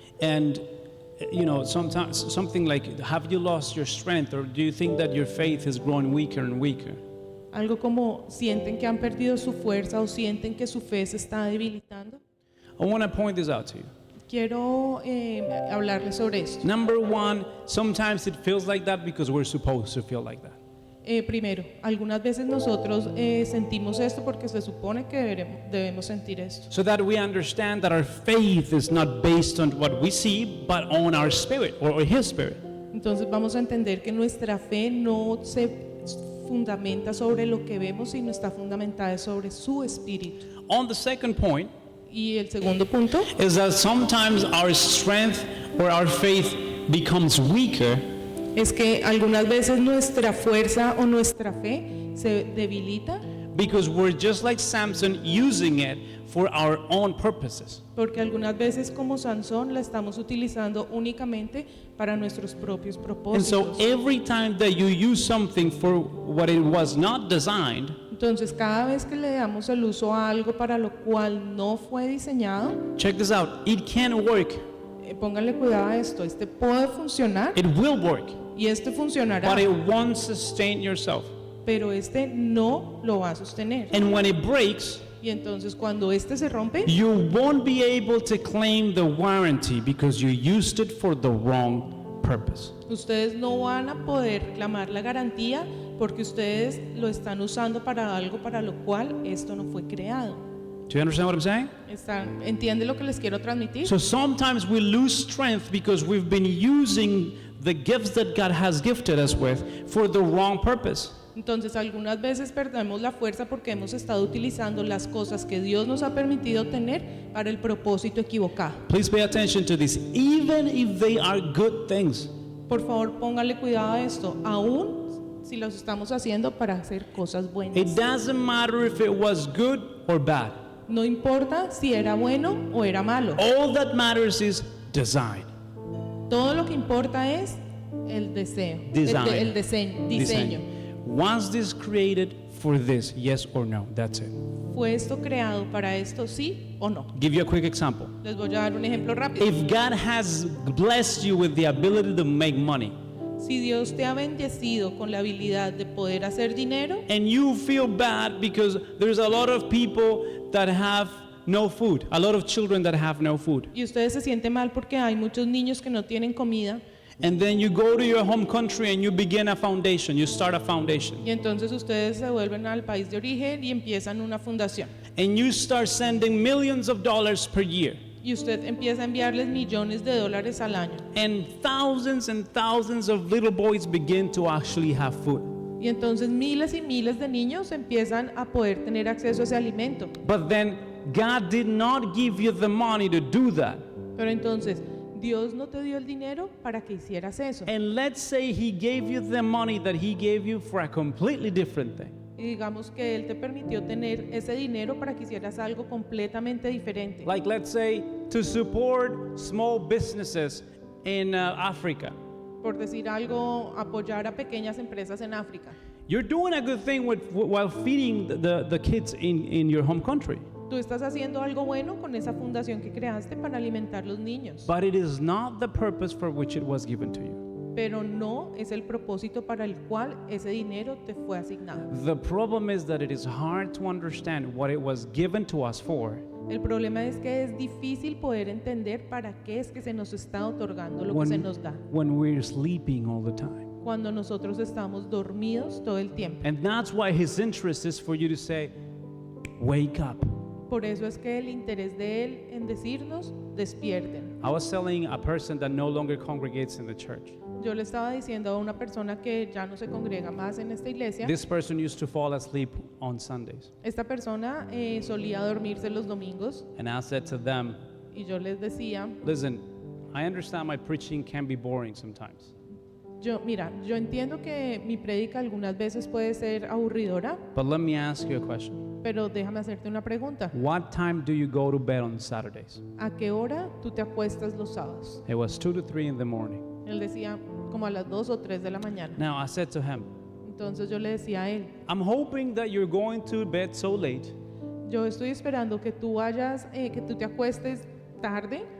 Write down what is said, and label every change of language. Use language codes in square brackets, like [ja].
[en] And, sometimes something like, have you lost your strength, or do you think that your faith is growing weaker and weaker? [es] Algo como, ¿sienten que han perdido su fuerza o sienten que su fe se está debilitando? [en] I want to point this out to you. [es] Quiero hablarles sobre esto. [en] Number one, sometimes it feels like that because we're supposed to feel like that. [es] Primero, algunas veces nosotros sentimos esto porque se supone que debemos sentir esto. [en] So that we understand that our faith is not based on what we see, but on our spirit or His spirit. [es] Entonces vamos a entender que nuestra fe no se fundamenta sobre lo que vemos, sino está fundamentada sobre su espíritu. [en] On the second point, [es] Y el segundo punto [en] is that sometimes our strength or our faith becomes weaker [es] es que algunas veces nuestra fuerza o nuestra fe se debilita [en] because we're just like Samson using it for our own purposes. [es] porque algunas veces, como Sansón, la estamos utilizando únicamente para nuestros propios [en] And [es] propósitos. [en] so every time that you use something for what it was not designed, [es] Entonces, cada vez que le damos el uso a algo para lo cual no fue diseñado, [en] check this out, it can work, [es] pónganle cuidado a esto, este puede funcionar [en] it will work, [es] y este funcionará, [en] but it won't sustain yourself. [es] pero este no lo va a sostener. [en] And when it breaks, [es] Y entonces, cuando este se rompe, [en] you won't be able to claim the warranty because you used it for the wrong purpose. [es] ustedes no van a poder reclamar la garantía porque ustedes lo están usando para algo para lo cual esto no fue creado. [en] Do you understand what I'm saying? [es] ¿Entiende lo que les quiero transmitir? [en] So sometimes we lose strength because we've been using the gifts that God has gifted us with for the wrong purpose. [es] Entonces, algunas veces perdemos la fuerza porque hemos estado utilizando las cosas que Dios nos ha permitido tener para el propósito equivocado. [en] Please pay attention to this, even if they are good things. [es] Por favor, póngale cuidado a esto, aún si los estamos haciendo para hacer cosas buenas. [en] It doesn't matter if it was good or bad. [es] No importa si era bueno o era malo. [en] All that matters is design. [es] Todo lo que importa es el deseo, [en] Design. [es] el diseño. [en] Was this created for this? Yes or no? That's it. [es] ¿Fue esto creado para esto, sí o no? [en] Give you a quick example. [es] Les voy a dar un ejemplo rápido. [en] If God has blessed you with the ability to make money, [es] Si Dios te ha bendecido con la habilidad de poder hacer dinero [en] and you feel bad because there's a lot of people that have no food, a lot of children that have no food, [es] y ustedes se sienten mal porque hay muchos niños que no tienen comida, [en] and then you go to your home country and you begin a foundation, you start a foundation, [es] y entonces ustedes se vuelven al país de origen y empiezan una fundación, [en] and you start sending millions of dollars per year, [es] y usted empieza a enviarles millones de dólares al año, [en] and thousands of little boys begin to actually have food. [es] y entonces miles y miles de niños empiezan a poder tener acceso a ese alimento. [en] But then God did not give you the money to do that. [es] Pero entonces, Dios no te dio el dinero para que hicieras eso. [en] And let's say He gave you the money that He gave you for a completely different thing. [es] Y digamos que Él te permitió tener ese dinero para que hicieras algo completamente diferente. [en] Like, let's say, to support small businesses in Africa. [es] Por decir algo, apoyar a pequeñas empresas en África. [en] You're doing a good thing while feeding the kids in your home country. [es] Tú estás haciendo algo bueno con esa fundación que creaste para alimentar los niños. [en] But it is not the purpose for which it was given to you. [es] pero no es el propósito para el cual ese dinero te fue asignado. [en] The problem is that it is hard to understand what it was given to us for [es] El problema es que es difícil poder entender para qué es que se nos está otorgando lo que se nos da, [en] when we're sleeping all the time. [es] cuando nosotros estamos dormidos todo el tiempo. [en] And that's why his interest is for you to say, wake up. [es] Por eso es que el interés de él en decirnos, despierten. [en] I was telling a person that no longer congregates in the church. [es] Yo le estaba diciendo a una persona que ya no se congrega más en esta iglesia, [en] This person used to fall asleep on Sundays. [es] esta persona solía dormirse los domingos [en] And I said to them, [es] y yo les decía, [en] listen, I understand my preaching can be boring sometimes. [es] mira, yo entiendo que mi prédica algunas veces puede ser aburridora, [en] But let me ask you a question. [es] pero déjame hacerte una pregunta. [en] What time do you go to bed on Saturdays? [es] ¿A qué hora tú te acuestas los sábados? [en] It was 2 to 3 in the morning. [es] Él decía como a las 2 o 3 de la mañana. [en] Now I said to him, [es] Entonces yo le decía a él, [en] I'm hoping that you're going to bed so late [es] yo estoy esperando que tú vayas, que tú te acuestes tarde